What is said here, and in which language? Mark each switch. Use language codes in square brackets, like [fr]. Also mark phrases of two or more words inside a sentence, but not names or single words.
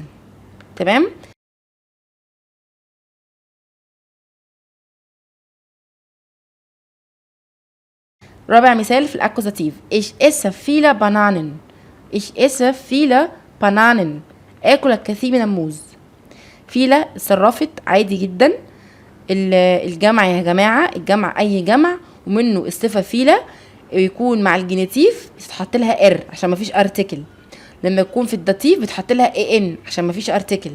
[ar] تمام. رابع مثال في الاكوزاتيف. [de] ich esse viele Bananen. ich esse viele Bananen. [ar] اكل الكثير من الموز. فيلا اتصرفت عادي جدا. الجمع يا جماعة، الجمع اي جمع ومنه الصفة فيلا يكون مع الجينيتيف بتتحط لها ار عشان مفيش ارتكل. لما يكون في الداتيف بتحط لها ان عشان مفيش ارتكل.